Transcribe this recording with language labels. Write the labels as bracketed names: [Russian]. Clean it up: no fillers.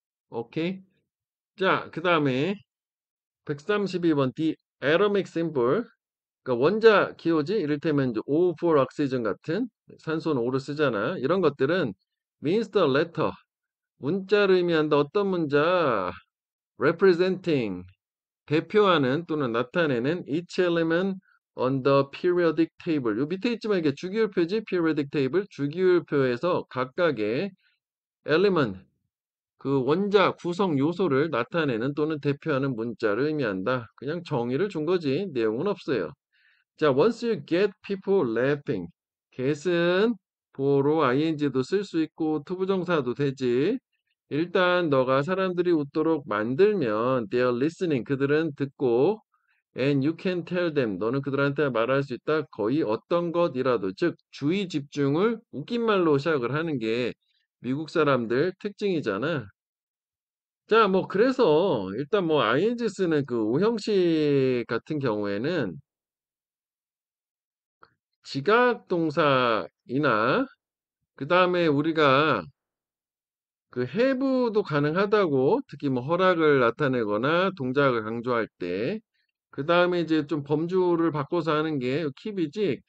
[Korean] 오케이. 자, 그 다음에 132번 D, atomic symbol. 그러니까 원자 기호지, 이를테면 이제 [English] O for oxygen [Korean] 같은 산소는 O를 쓰잖아. 이런 것들은 [English] means the letter, [Korean] 문자를 의미한다. 어떤 문자? [English] representing, [Korean] 대표하는 또는 나타내는 [English] each element on the periodic table. [Korean] 요 밑에 있지만 이게 주기율표지. [English] periodic table, [Korean] 주기율표에서 각각의 element, 그 원자 구성 요소를 나타내는 또는 대표하는 문자를 의미한다. 그냥 정의를 준 거지. 내용은 없어요. [English] 자, once you get people laughing. [Korean] get은 보어로 ing도 쓸 수 있고 투부정사도 되지. 일단 너가 사람들이 웃도록 만들면 [English] they're listening. [Korean] 그들은 듣고 [English] and you can tell them. [Korean] 너는 그들한테 말할 수 있다. 거의 어떤 것이라도 즉 주의 집중을 웃긴 말로 시작을 하는 게 미국 사람들 특징이잖아. 자, 뭐 그래서 일단 뭐 ing 쓰는 그 오형식 같은 경우에는 지각 동사이나 그다음에 우리가 그 have도 가능하다고 특히 뭐 허락을 나타내거나 동작을 강조할 때 그다음에 이제 좀 범주를 바꿔서 하는 게 keep이지.